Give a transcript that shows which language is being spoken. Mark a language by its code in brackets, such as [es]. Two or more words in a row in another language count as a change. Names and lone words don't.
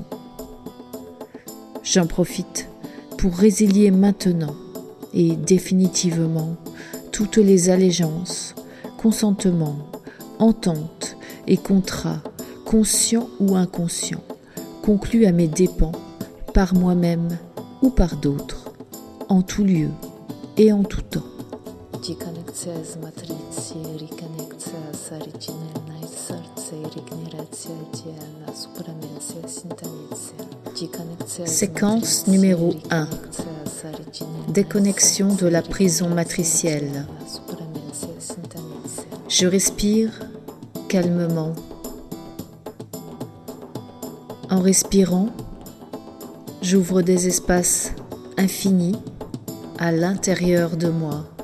[fr] J'en profite pour résilier maintenant et définitivement toutes les allégeances, consentements, ententes et contrats, conscients ou inconscients, conclus à mes dépens, par moi-même ou par d'autres, en tout lieu et en tout temps. [pl] Dekonekcja z matrycy, rekonekcja z oryginalnej serca i regeneracja DNA, supramencja, syntonicja. [fr] Séquence numéro 1. Déconnexion de la prison matricielle. Je respire calmement. En respirant, j'ouvre des espaces infinis à l'intérieur de moi.